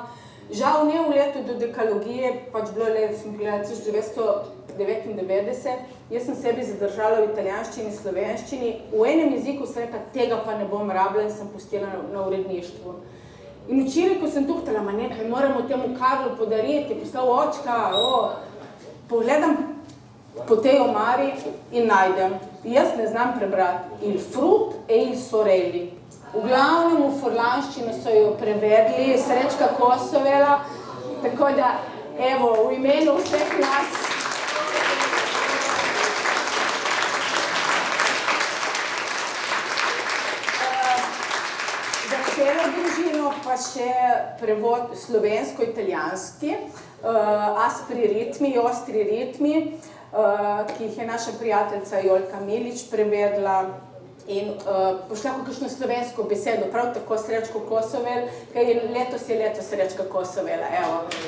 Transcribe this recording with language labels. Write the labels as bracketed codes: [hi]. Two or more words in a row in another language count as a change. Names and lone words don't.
[sl] Žal ne v letu dodekalogije, pač bilo je let 1999, jaz sem sebi zadržala v italijanščini, slovenščini, v enem jeziku sem rekla, tega pa ne bom rabila in sem pustila na uredništvu. In včeraj, ko sem tuhtala, ma nekaj moramo temu Karlu podariti, je postal očka, pogledam po tej omari in najdem. Jaz ne znam prebrati [fur] il frut e il sorelli. [sl] V glavnem v furlanščino so jo prevedli, Srečka Kosovela, Tako da, evo, v imenu vseh nas za celo družino pa še prevod slovensko-italijanski, ostri ritmi, ki jih je naša prijateljica Jolka Milič prevedla in pošla kakšno slovensko besedo, prav tako Srečko Kosovel, ker je leto Srečka Kosovela, evo.